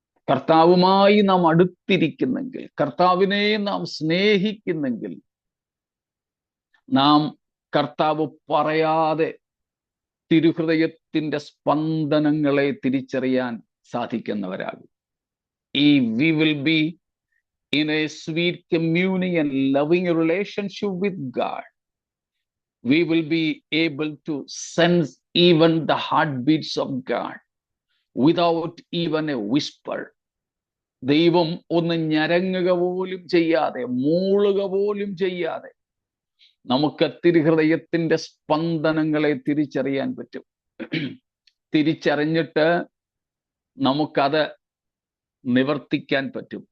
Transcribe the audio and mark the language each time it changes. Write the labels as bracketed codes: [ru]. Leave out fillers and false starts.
[ml] കർത്താവുമായി നാം അടുത്തിരിക്കുന്നെങ്കിൽ, കർത്താവിനെ നാം സ്നേഹിക്കുന്നെങ്കിൽ, നാം കർത്താവ് പറയാതെ തിരുഹൃദയത്തിന്റെ സ്പന്ദനങ്ങളെ തിരിച്ചറിയാൻ സാധിക്കുന്നവരാകും. [en] We will be in a sweet communion, loving a relationship with God. We will be able to sense even the heartbeats of God without even a whisper. [ml] ദൈവം ഒന്ന് ഞരങ്ങുക പോലും ചെയ്യാതെ, മൂളുക പോലും ചെയ്യാതെ നമുക്ക് തിരുഹൃദയത്തിന്റെ സ്പന്ദനങ്ങളെ തിരിച്ചറിയാൻ പറ്റും. തിരിച്ചറിഞ്ഞിട്ട് നമുക്കത് നിവർത്തിക്കാൻ പറ്റും.